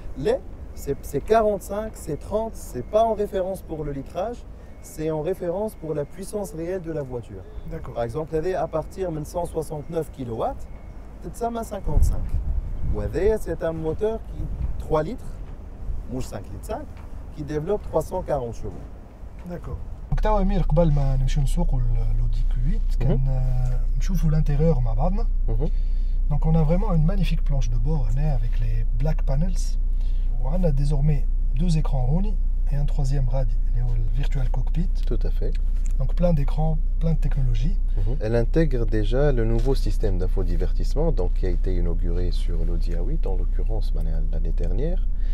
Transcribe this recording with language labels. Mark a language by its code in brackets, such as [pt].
[fr] Là, c'est 45, c'est 30, c'est pas en référence pour le litrage, c'est en référence pour la puissance réelle de la voiture. D'accord. Par exemple, à partir de 169 kW, c'est 55. C'est un moteur qui 3 litres, ou 5 litres 5, qui développe 340 chevaux. D'accord. [ar] Donc, توا أمير قبل ما نمشيو نسوقوا l'Audi Q8 كان نشوفوا l'intérieur مع بعضنا. [fr] Donc on a vraiment une magnifique planche de bord avec les black panels. On a désormais 2 écrans Rooney et un 3e rad, le virtual cockpit. Tout à fait. Donc plein d'écrans, plein de technologies. Elle intègre déjà le nouveau système d'infodivertissement donc, qui a été inauguré sur l'Audi A8, en l'occurrence l'année dernière.